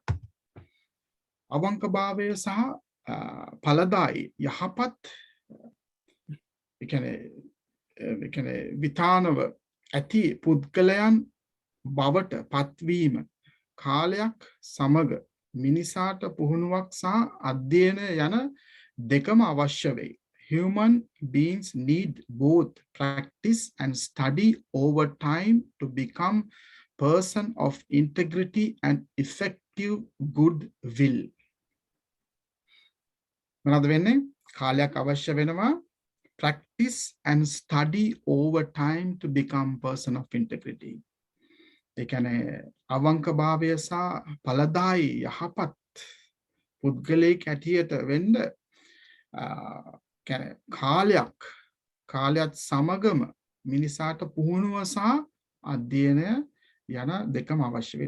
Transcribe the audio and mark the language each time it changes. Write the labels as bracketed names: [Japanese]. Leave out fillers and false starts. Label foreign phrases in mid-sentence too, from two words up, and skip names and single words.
[Sinhala] අවංකභාවය සහ ඵලදායි යහපත් ඒ කියන්නේ විතානව ඇති පුද්ගලයන් බවට පත්වීම කාලයක් සමග මිනිසාට පුහුණුවක් සහ අධ්‍යයනය යන දෙකම අවශ්‍ය වෙයි. [English] Human beings need both practice and study over time to become person of integrity and effective goodwill. [Sinhala] මොනවද වෙන්නේ? කාලයක් අවශ්‍ය වෙනවා [English] practice and study over time to become person of integrity. [Sinhala] ඒ කියන්නේ අවංකභාවය සහ ඵලදායි යහපත් පුද්ගලයෙක් ඇටියට වෙන්න කියන්නේ කාලයක් කාලයත් සමගම මිනිසාට පුහුණුව සහ අධ්‍යයනය යන දෙකම අවශ්‍ය වෙයි.